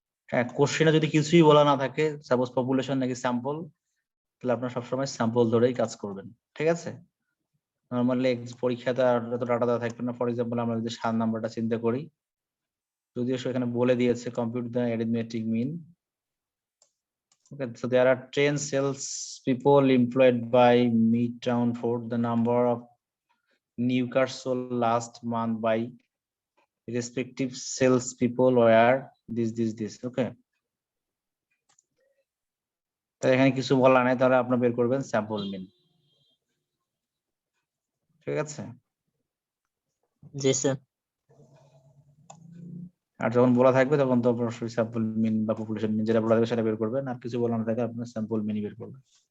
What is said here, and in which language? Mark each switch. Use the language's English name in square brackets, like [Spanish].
[Bangla] হ্যাঁ, কোশ্চেনে যদি কিছুই বলা না থাকে, সাপোজ পপুলেশন নাকি স্যাম্পল, তাহলে আপনার সবসময় স্যাম্পল ধরেই কাজ করবেন। ঠিক আছে, নর্মালি পরীক্ষাতে আর যত ডাটা দেওয়া থাকবে না। ফর এক্সাম্পল আমরা যদি 7 নাম্বারটা চিন্তা করি, যদিও সেখানে বলে দিয়েছে [English] Compute the arithmetic mean. Okay, so there are 10 sales people employed by Midtown Ford. The number of new cars sold last month by respective sales people were this. Okay. [Bangla] তো এখানে কিছু বলা নাই, তাহলে আপনি বের করবেন স্যাম্পল মিন। ঠিক আছে? জি স্যার। আর যখন বলা থাকবে তখন তো অবশ্যই স্যাম্পল মিন বা পপুলেশন মিন যেটা বলা থাকবে সেটা বের করবেন, আর কিছু বলা না থাকে আপনার স্যাম্পল মিনই বের করবেন।